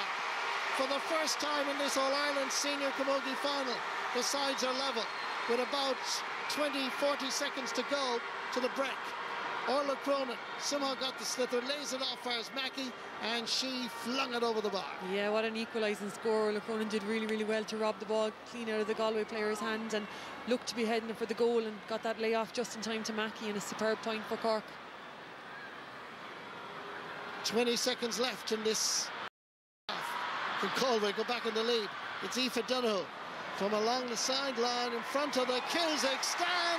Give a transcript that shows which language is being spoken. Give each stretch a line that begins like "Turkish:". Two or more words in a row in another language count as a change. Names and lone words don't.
English: For the first time in this All-Ireland Senior Camogie final, the sides are level with about 20-40 seconds to go to the break. Orla Cronin somehow got the slither, lays it off fires Mackey, and she flung it over the bar. Yeah, what an equalising score. Orla Cronin did really, really well to rob the ball clean out of the Galway player's hands and looked to be heading for the goal, and got that layoff just in time to Mackey, and a superb point for Cork. 20 seconds left in this half. Can Galway go back in the lead? It's Aoife Donoghue from along the sideline in front of the Kilsick stand.